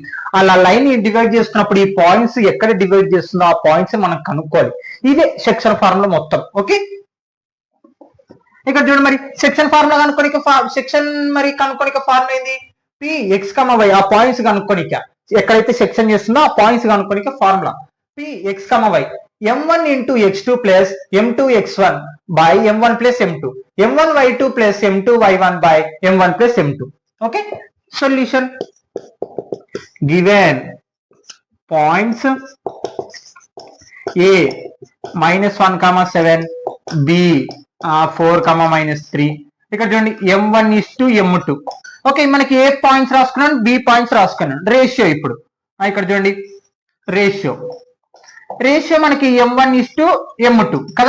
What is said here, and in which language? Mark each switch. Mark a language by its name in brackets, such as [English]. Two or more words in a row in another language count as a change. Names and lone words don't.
[Telugu] అలా లైన్ ని డివైడ్ చేస్తున్నప్పుడు ఈ పాయింట్స్ ఎక్కడ డివైడ్ చేస్తుందో ఆ పాయింట్స్ మనం కనుక్కోవాలి. ఇదే [English] section formula [Telugu] మొత్తం. ఓకే ఇక్కడ చూడండి మరి [English] section formula [Telugu] కనుక్కోనిక ఫార్ములా ఏంది [English] Px, y ఆ పాయింట్స్ కనుక్కోనిక ఎక్కడైతే సెక్షన్ చేస్తుందో ఆ పాయింట్స్ కనుక్కోనిక ఫార్ములా Px, y m1 into x2 plus m2 x1 by m1 plus m2 m1 y2 plus m2 y1 by m1 plus m2. okay solution given points a -1,7 b 4,-3 [Telugu] ఇక్కడ చూడండి [English] m1:m2. [Telugu] ఓకే మనకి ఏ పాయింట్స్ రాసుకున్నాను బి పాయింట్స్ రాసుకున్నాను. రేషియో ఇప్పుడు ఇక్కడ చూడండి రేషియో మనకి m1:m2 కదా.